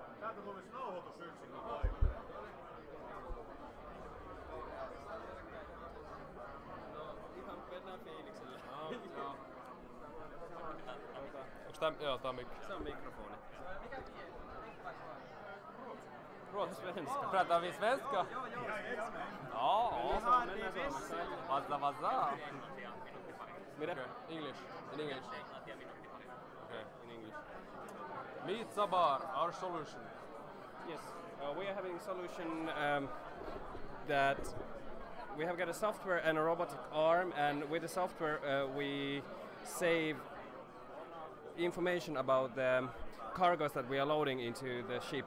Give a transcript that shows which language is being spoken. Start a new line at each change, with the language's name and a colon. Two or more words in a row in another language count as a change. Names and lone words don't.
Finnish: Täältä tulisi nauhoitus yksin paikalla. Ihan mennään fiiliksellä. Joo. Onks tää, joo, tää on se on mikrofoni.
Swedish: Svenska. Pratar vi svenska? Ja, Vasa. Mira,
English: English. In English. Okay, in English. Meet Sabar, our solution. Yes, we are having a solution that we have got a software and a robotic arm, and with the software we save information about the cargoes that we are loading into the ship.